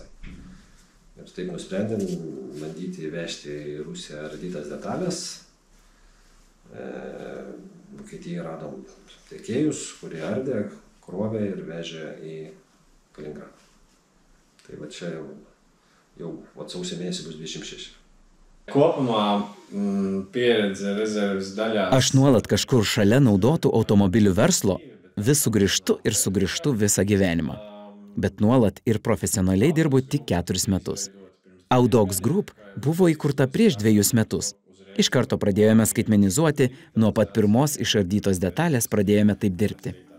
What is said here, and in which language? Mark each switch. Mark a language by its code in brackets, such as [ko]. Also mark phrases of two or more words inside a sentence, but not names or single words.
[lt] Ir taip nusprendėm bandyti įvežti į Rusiją ardytas detalės. Vokietijai radom tiekėjus, kurie ardė, krovė ir vežė į Kaliningradą. Tai va čia jau sausio mėnesį bus 26. [lv] Kopumā pieredze rezerves daļā. [lt] Aš nuolat kažkur šalia naudotų automobilių verslo vis sugrįžtu visą gyvenimą. Bet nuolat ir profesionaliai dirbu tik 4 metus. Audox Group buvo įkurta prieš 2 metus. Iš karto pradėjome skaitmenizuoti, nuo pat pirmos išardytos detalės pradėjome taip dirbti.